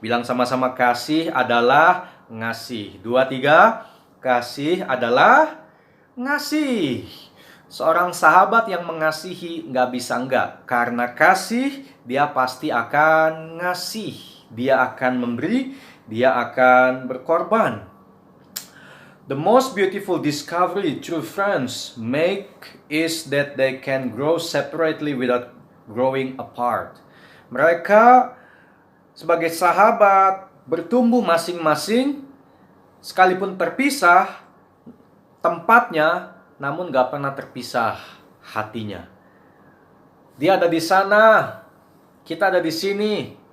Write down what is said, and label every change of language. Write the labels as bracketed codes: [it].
[id] Bilang sama-sama, kasih adalah ngasih. 2, 3. Kasih adalah ngasih. Seorang sahabat yang mengasihi nggak bisa enggak. Karena kasih, dia pasti akan ngasih. Dia akan memberi, dia akan berkorban. [en] The most beautiful discovery true friends make is that they can grow separately without growing apart. [id] Mereka sebagai sahabat bertumbuh masing-masing, sekalipun terpisah tempatnya, namun gak pernah terpisah hatinya. Dia ada di sana, kita ada di sini.